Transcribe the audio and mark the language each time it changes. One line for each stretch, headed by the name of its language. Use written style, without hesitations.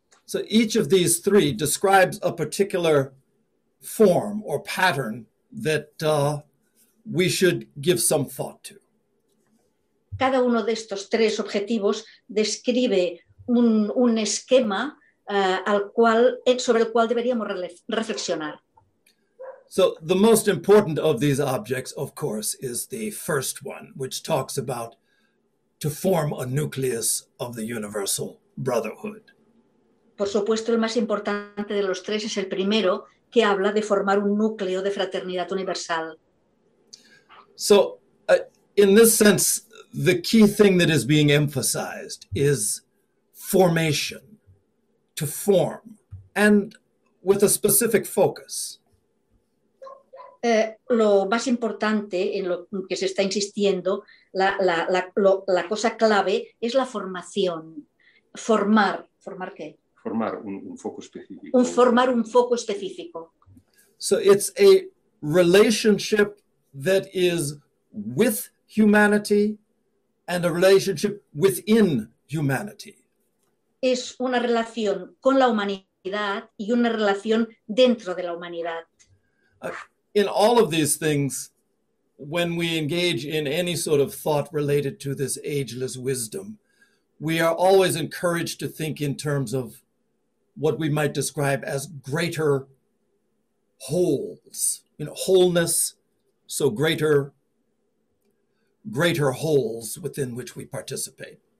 English: So each of these three describes a particular form or pattern that we should give some thought to.
Spanish: Cada uno de estos tres objetivos describe un esquema sobre el cual deberíamos reflexionar.
English: So the most important of these objects, of course, is the first one, which talks about to form a nucleus of the universal brotherhood.
Spanish: Por supuesto, el más importante de los tres es el primero, que habla de formar un núcleo de fraternidad universal.
English: So, in this sense, the key thing that is being emphasized is formation, to form, and with a specific focus.
Spanish: Lo más importante en lo que se está insistiendo, la cosa clave es la formación. ¿Formar qué? Formar un foco específico. Formar un foco específico.
English: So it's a relationship that is with humanity and a relationship within humanity.
Spanish: Es una relación con la humanidad y una relación dentro de la humanidad.
English: In all of these things, when we engage in any sort of thought related to this ageless wisdom, we are always encouraged to think in terms of what we might describe as greater wholes, you know, wholeness, so greater wholes within which we participate.